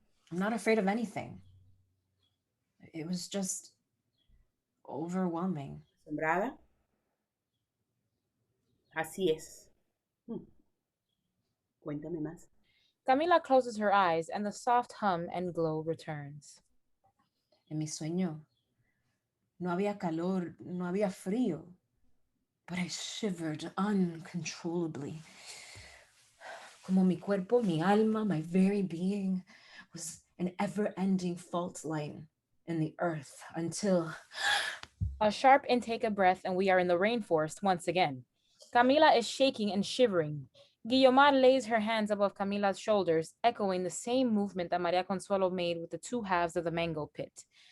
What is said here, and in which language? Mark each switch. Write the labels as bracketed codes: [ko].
[en] I'm not afraid of anything. It was just overwhelming. [es] ¿Asombrada? Así es. Cuéntame más. [en] Camila closes her eyes and the soft hum and glow returns. [es] En mi sueño, no había calor, no había frío, [en] but I shivered uncontrollably. [es] Como mi cuerpo, mi alma, [en] my very being was an ever-ending fault line in the earth until... A sharp intake of breath and we are in the rainforest once again. Camila is shaking and shivering. Guiomar lays her hands above Camila's shoulders, echoing the same movement that Maria Consuelo made with the two halves of the mango pit.